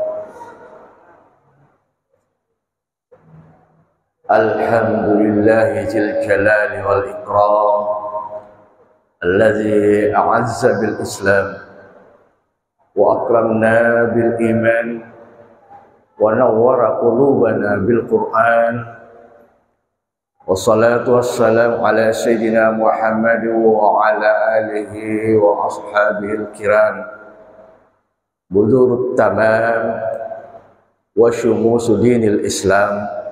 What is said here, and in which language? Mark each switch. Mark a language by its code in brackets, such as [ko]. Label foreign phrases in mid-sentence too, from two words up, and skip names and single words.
[ar] الحمد لله ذي الجلال والإكرام الذي أعز بالإسلام وأكرمنا بالإيمان ونور قلوبنا بالقرآن. والصلاة والسلام على سيدنا محمد وعلى آله وأصحابه الكرام بدور التمام وشموس دين الإسلام.